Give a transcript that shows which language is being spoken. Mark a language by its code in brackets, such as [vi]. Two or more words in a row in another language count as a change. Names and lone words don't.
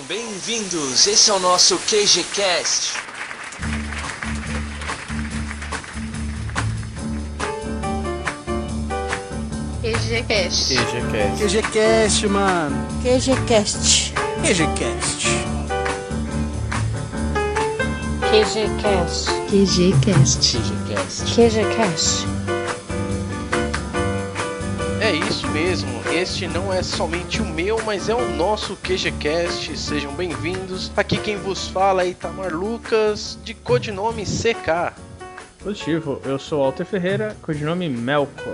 [pt] Bem-vindos, esse é o nosso QGCast. QGCast. QGCast, mano. QGCast. QGCast. QGCast. QGCast. QGCast. É isso mesmo, este não é somente o meu, mas é o nosso QGCast, sejam bem-vindos. Aqui quem vos fala é Itamar Lucas, de codinome CK. Positivo, eu sou Walter Ferreira, codinome Melkor.